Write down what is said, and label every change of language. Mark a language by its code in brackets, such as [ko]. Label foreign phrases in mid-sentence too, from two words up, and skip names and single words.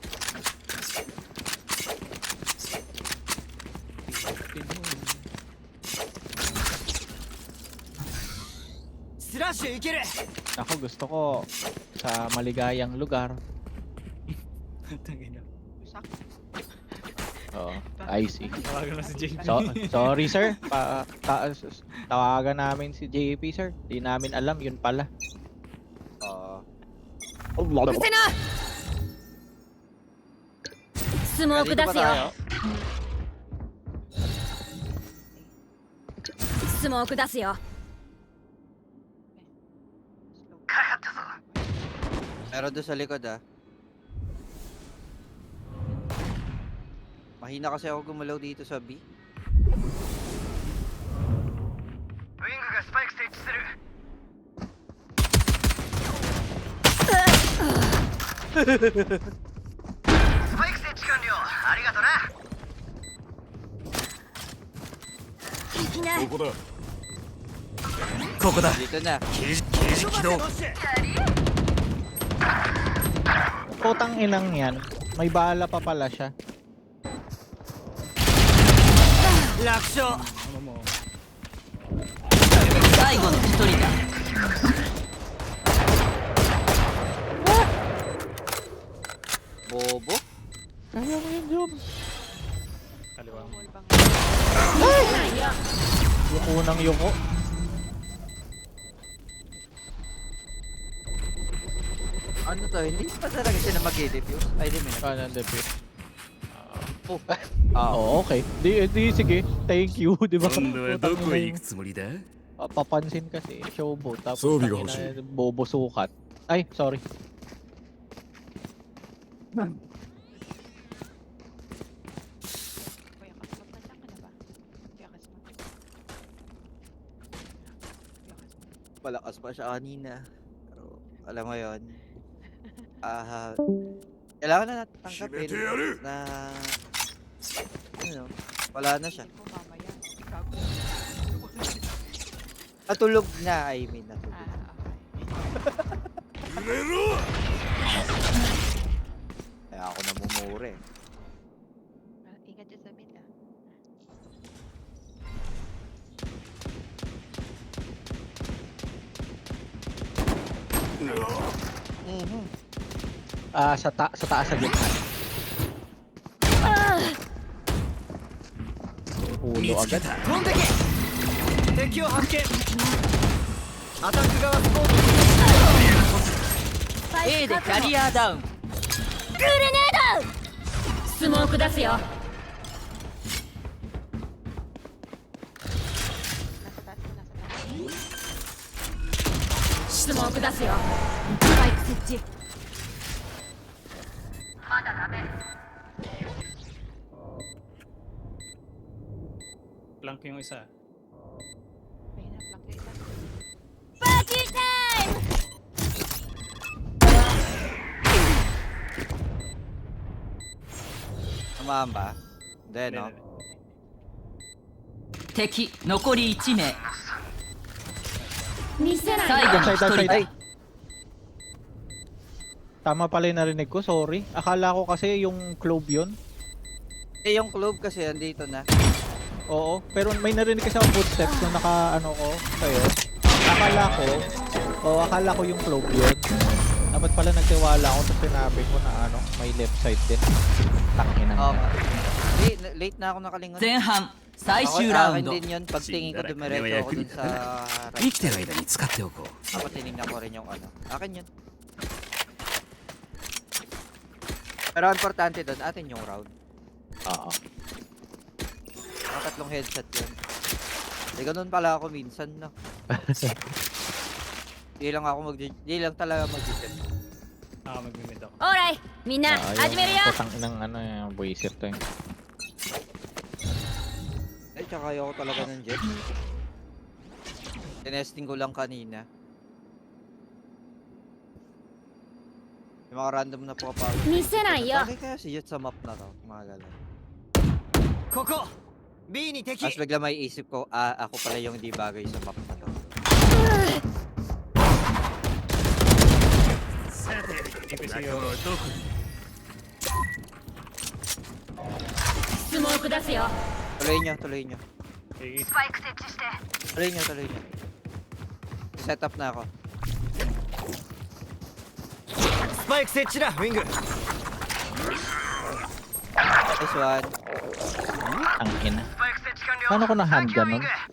[ja] スラッシュいける。 [tl] Ako gusto ko sa maligayang lugar. Tangina. Sakto. [en] Oo, I see. [tl] Tawagan na si JP. [en] Sorry sir, [tl] tawagan namin si JP sir. Di namin alam, yun pala. [ja] うるせえな。スモーク出 [tl] Dito [ja] す [tl] ba [ja] よ [tl] tayo? [ja] スモーク出すよ。 [tl] Meron doon sa likod ah. Mahina kasi ako gumalaw dito sa B. [ja] ウィングがスパイク設置する。スパイク設置完了。ありがとな。いきなここだ。ここだ。 [tl] Dito na. [ja] 刑事起動。 [tl] Putang inang yan. May bala pa pala siya. [ja] 楽勝。 [tl] Ano mo? [ja] 最後の1人だ。 [tl] Bobo. Kaya mo yun, Jom. Kaliwa mo. [en] Wall bang [ja] ないよ。 [tl] Yuko ng yuko. Ano to? Hindi pa talaga sila mag-defuse. Ay, di may Kanan defuse. Oh. Oo, okay. Di, sige. [en] Thank you, [tl] di ba? [ja] 今度はど [tl] Putang [ja] こへ [tl] ina [ja] 行くつもりだ？ [tl] papansin kasi, showboat. Tapos Sobi ga tangina, bobo sukat. Ay, sorry. Kuya Kasmat, nandiyan ka na ba? Kuya Kasmat. Kuya Kasmat. Malakas pa siya kanina. Pero, alam mo yun. Kailangan na natin [ja] 締め [tl] tanggapin [ja] てやる。 [tl] na ano, wala na siya. Hindi ko mamaya. Ikaw. Natulog na, [en] I mean, [tl] natulog. Okay. [ja] 揺れろ。 [tl] Kaya ako namumure. Ingat dyan sa mid ah. Sa taas sa gitna. Ulo [ja] 見つけ [tl] agad. [ja] た。飛んでけ。敵を発見。アタック側スポーツ。 A でキャリアダウン。グレネード。スモーク出すよ。 [tl] Nasa taas mo, nasa taas. [ja] スモーク出すよ。スパイク設置。 [tl] Plank yung isa. Ayun na, flank yung isa. [ja] パーティータイム。 [tl] Tumahan ba? Hindi, no? [ja] 敵残り1名見せない最後の1人だ。 [tl] Tama pala yung narinig ko, sorry. Akala ko kasi yung clove yun. Eh, yung club kasi andito na. Oo, pero may narinig kasi akong footsteps nung naka-ano ko sa'yo. Akala ko yung clove yun. Dapat pala nagtiwala ako sa sinabi ko na ano, may [en] left side [tl] din. Tangin na Oo. nga. Hindi, late na ako nakalingon. [ja] 前半最終ラウン [tl] Akin [ja] ド [tl] din yun. Pagtingin ko, dumiretso ako dun sa [ja] 生 [en] right [ja] きてる [en] side. [ja] 間に使っておこう。 [tl] Ako tinignan ko rin yung ano. Akin yun. Pero ang importante doon, atin yung round. Oo. Mga tatlong headshot yun. Di ganun pala ako minsan, no? Di lang talaga mag-defend. Mag-mid ako. [ja] オーライみんな始めるよ。 [tl] Putang inang ano yung buisit to eh. tsaka ayoko talaga ng jet. Tinesting ko lang kanina. Yung mga random na power. [ja] 見せないよ [tl] Bakit kaya si jet sa map na to? Mga ganun. [ja] ここ B に敵 [tl] Tapos bigla may isip ko, ako pala yung hindi bagay sa map na to. [ja] さて TPC 仲間 [tl] yun. [ja] はどこにスモーク出すよ [tl] Tuloy nyo, tuloy nyo. Okay. Tuloy nyo, tuloy nyo. [en] Set up [tl] na ako. [ja] スパイク設置だウィング [en] Nice one. [tl] Ang ina. Paano ko na-handgun nun?